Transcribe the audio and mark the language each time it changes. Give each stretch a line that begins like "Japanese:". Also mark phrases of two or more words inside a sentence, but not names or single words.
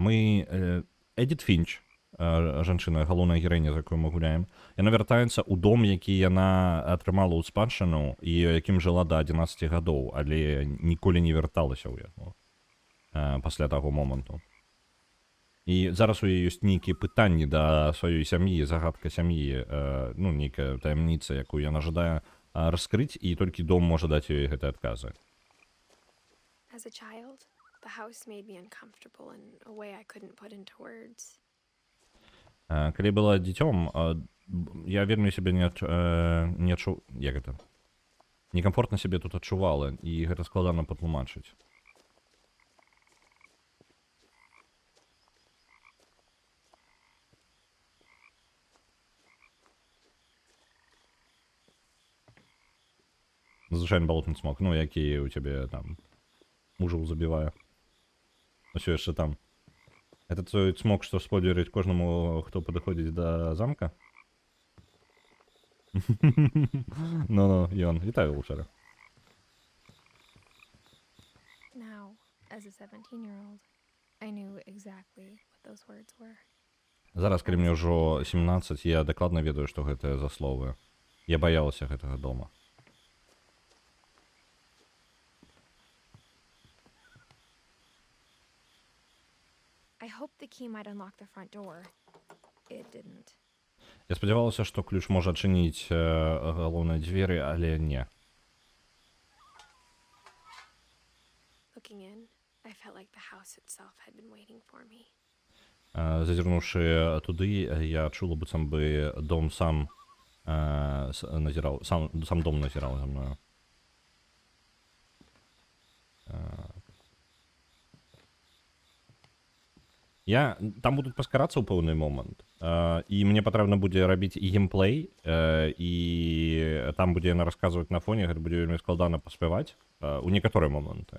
Belarusian: Мы Эдит Фінч, жанчына, галоўная гераіня, за якую мы гуляем, яна вяртаецца ў дом, які яна атрымала ў спадчыну і якім жыла да 11 гадоў, але ніколі не вярталася ў яго пасля таго моманту. І зараз у яе ёсць нейкія пытанні да сваёй сям'і, загадка сям'і, ну, нейкая таямніца, якую яна жадае раскрыць, і толькі дом можа даць ёй гэтыя адказы.
English: As a child, the house made me uncomfortable in a way I couldn't put into words.
Belarusian: Калі была дзіцём, я вельмі сябе некамфортна сябе тут адчувала, і гэта складана патлумачыць. Звычайны балотны цмок, ну, які у цябе там мужаў забівае. Усё яшчэ там. Это той цмок, што сподзерыць кожнаму, хто падыходзіць да замка? Ну, ён. Вітаю, Лучара.
English: Now, as a 17-year-old, I knew exactly what those words were.
Belarusian: Зараз, калі мне ўжо 17, я дакладна ведаю, што гэта за словы. Я баялася гэтага дома.
English: I hoped the key might unlock the front door. It didn't.
Belarusian: Я спадзявалася, што ключ можа адчыніць галоўныя дзверы, але не.
English: Looking in, I felt like the house itself had been waiting for me.
Belarusian: Зазірнуўшы туды, я адчула, быццам бы дом сам назіраў, сам дом назіраў за мною. Там будуць паскарацца ў пэўны момант, і мне патрэбна будзе рабіць і геймплей, і там будзе яна расказваць на фоне, гэта будзе вельмі складана паспяваць у некаторыя моманты.